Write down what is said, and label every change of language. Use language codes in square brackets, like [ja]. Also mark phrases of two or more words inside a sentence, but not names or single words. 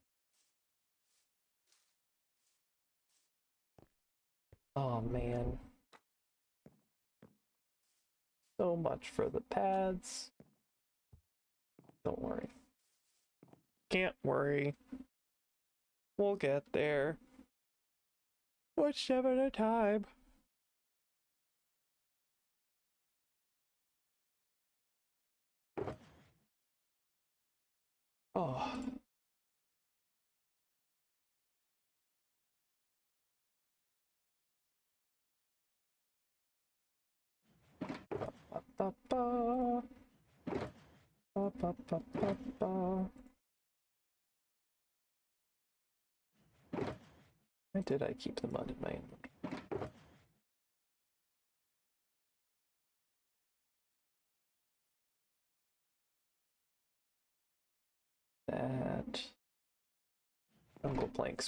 [en] Oh man. So much for the paths. Don't worry. Can't worry. We'll get there. One step at a time. Oh. Ba, ba, ba, ba, ba, ba, ba. Why did I keep the mud in my inventory? That jungle planks.